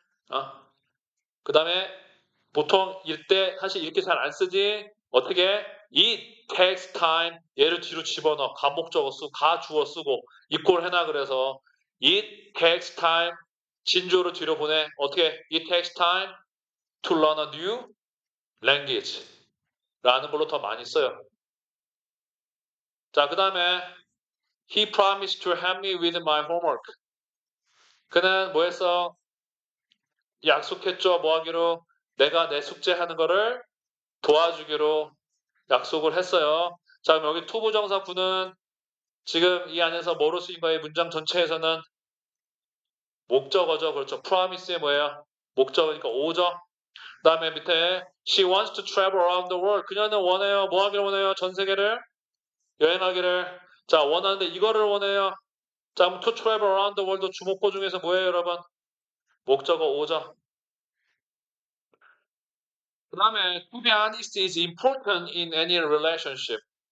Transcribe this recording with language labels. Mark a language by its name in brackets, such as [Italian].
[Korean] 어? 그 다음에 보통 사실 이렇게 잘 안 쓰지. 어떻게? [English] It takes time. [Korean] 얘를 뒤로 집어넣어. 가목적어 쓰고 가주어 쓰고 equal 해놔 그래서 [English] it takes time. [Korean] 진주어를 뒤로 보내. 어떻게? [English] It takes time to learn a new language. [Korean] 라는 걸로 더 많이 써요. 자, 그 다음에 [English] He promised to help me with my homework. [Korean] 그는 뭐 했어? 약속했죠. 뭐 하기로? 내가 내 숙제하는 거를 도와주기로 약속을 했어요. 자, 그럼 여기 투부정사 구는 지금 이 안에서 뭐로 쓰인 거예요? 문장 전체에서는 목적어죠. 그렇죠. promise의 뭐예요? 목적어니까 오죠. 그 다음에 밑에 [English] She wants to travel around the world. [Korean] 그녀는 원해요. 뭐 하기를 원해요? 전 세계를 여행하기를. 자, 원하는데 이거를 원해요. 자, 그럼 [English] to travel around the world [Korean] 주목보 중에서 뭐예요, 여러분? 목적어 오죠. 그 다음에 [English] to be honest is important in any relationship.